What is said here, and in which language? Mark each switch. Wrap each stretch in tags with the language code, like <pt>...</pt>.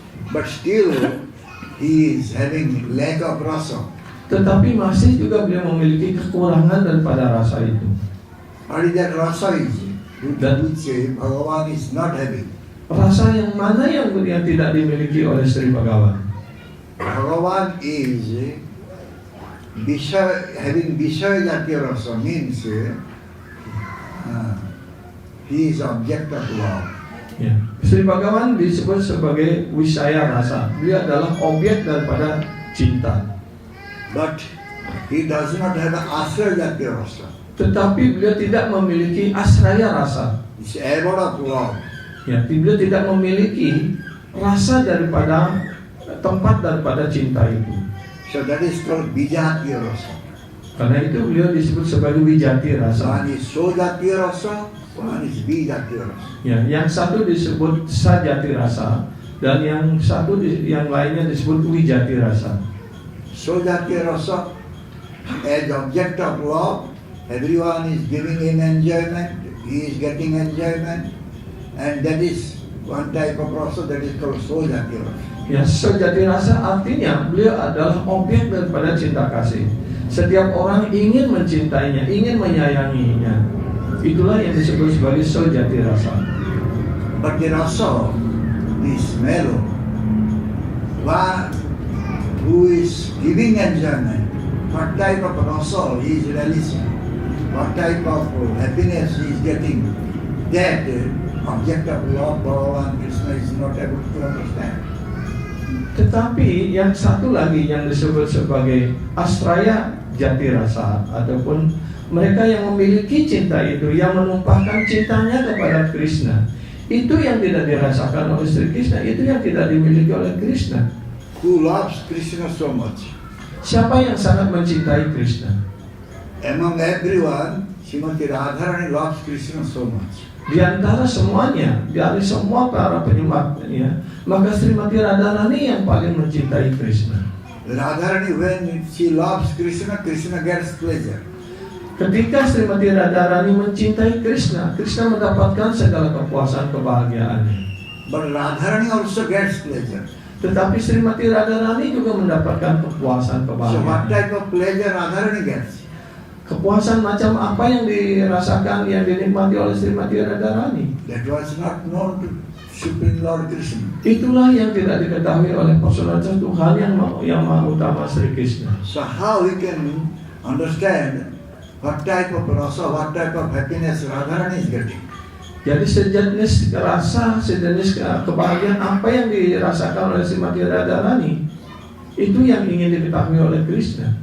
<en>But still, he is having lack of rasa.</en> <id>Tetapi masih juga beliau memiliki kekurangan daripada rasa itu.</id> <en>What is that rasa is? Which Bhagavan is not having.</en> <id>Rasa yang mana yang tidak dimiliki oleh Sri Bhagavan?</id> <en>Bhagavan is having Vishaya Jatiya rasa, means he is object of love.</en> <id>Ya. Sri Bhagavan disebut sebagai wisaya rasa. Dia adalah objek daripada cinta.</id> <en>But he does not have Asraya Jatiya rasa.</en> <id>Tetapi beliau tidak memiliki asraya rasa.</id> <en>It's abode of love.</en> <id>Ya, beliau tidak memiliki rasa daripada tempat daripada cinta itu.</id> <en>So that is called Vijatiya rasa.</en> <id>Karena itu beliau disebut sebagai wijati rasa.</id> <en>One is Sojatiya rasa, one is Vijatiya rasa.</en> <id>Ya, yang satu disebut sajati rasa dan yang lainnya disebut wijati rasa.</id> <en>Sojatiya rasa, as object of love, everyone is giving him enjoyment, he is getting enjoyment, and that is one type of rasa that is called Sojatiya rasa.</en> <id>Ya, sejati rasa artinya beliau adalah objek daripada cinta kasih. Setiap orang ingin mencintainya, ingin menyayanginya. Itulah yang disebut sebagai sejati rasa.</id> <en>But the rasa is mellow. One who is giving enjoyment, what type of rasa he is releasing, what type of happiness he is getting, that object of love, Bhagavan Krishna is not able to understand.</en> <id>Tetapi yang satu lagi yang disebut sebagai asraya jati rasa, ataupun mereka yang memiliki cinta itu, yang menumpahkan cintanya kepada Krishna, Itu yang tidak dirasakan oleh Sri Krishna, itu yang tidak dimiliki oleh Krishna.</id> <en>Who loves Krishna so much?</en> <id>Siapa yang sangat mencintai Krishna?</id> <en>Among everyone, Srimati Radharani loves Krishna so much.</en> <id>Di antara semuanya, dari semua para penyembahnya, maka Srimati Radharani yang paling mencintai Krishna.</id> <en>Radharani, when she loves Krishna, Krishna gets pleasure.</en> <id>Ketika Srimati Radharani mencintai Krishna, Krishna mendapatkan segala kepuasan kebahagiaannya.</id> <en>But Radharani also gets pleasure.</en> <id>Tetapi Srimati Radharani juga mendapatkan kepuasan</id> <en>So what</en> <id>kebahagiaan.</id> <en>type of pleasure Radharani gets?</en> <id>Kepuasan macam apa yang dirasakan, yang dinikmati oleh Srimati Radharani?</id> <en>That was not known to Supreme Lord Krishna.</en> <id>Itulah yang tidak diketahui oleh personalitas Tuhan yang maha utama Sri Krishna.</id> <en>So how we can understand what type of rasa, what type of happiness Radharani is getting?</en> <id>Jadi sejenis rasa, sejenis kebahagiaan apa yang dirasakan oleh Srimati Radharani, itu yang ingin diketahui oleh Krishna.</id>